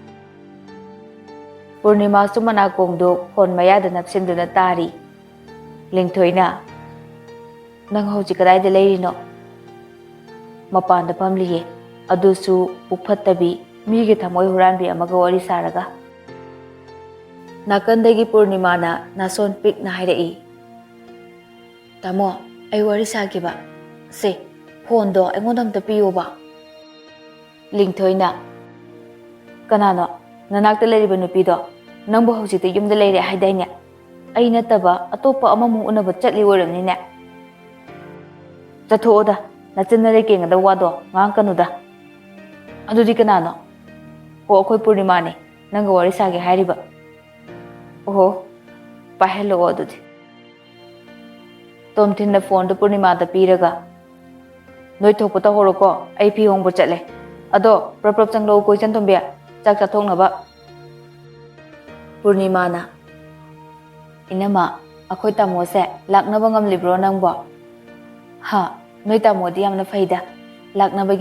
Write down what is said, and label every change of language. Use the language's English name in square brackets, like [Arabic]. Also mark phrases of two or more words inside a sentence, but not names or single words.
[Manipuri] Purnima sumana kongdo phone mayada napsinduna tari lingthoina nang hoji kadai da leirino mapanda pamliye adusu pukphattabi mige thamoi huranbi amaga wari saraga nakandagi Purnima na nason pik na hairai tamo ai wari sagiba se phone do aingodam ta piyoba lingthoina kanano nanakta leriba nupido nangbo hojite yumda leire haidaine ai nataba atopa amamu unaba chatli oramni ne chathoda nachinare kengada wado ngangkanuda adudi kanano akhoi Purnima ne nanga wari sage hairiba pahelo adudi Tomthin na phone to Purnima da piraga noi thokpata horoko ai phi hongbo chatle ado prap changlo koi chan thombe chak chathoknaba Purnima na inama akhoi tamose laknaba ngamlibro nangbo ha noi tamodi yamna faida laknabagi